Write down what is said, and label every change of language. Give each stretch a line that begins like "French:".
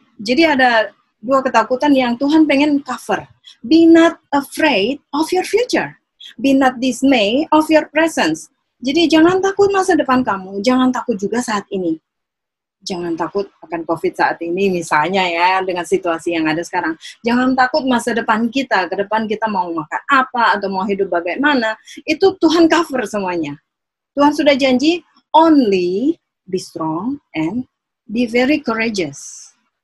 Indonesian: Jadi ada 2 ketakutan yang Tuhan pengen cover.
English: Be not afraid of your future. Be not dismay of your presence.
Indonesian: Jadi jangan takut masa depan kamu, jangan takut juga saat ini. Jangan takut akan COVID saat ini misalnya ya, dengan situasi yang ada sekarang. Jangan takut masa depan kita, ke depan kita mau makan apa atau mau hidup bagaimana. Itu Tuhan cover semuanya. Tuhan sudah janji,
English: only be strong and be very courageous.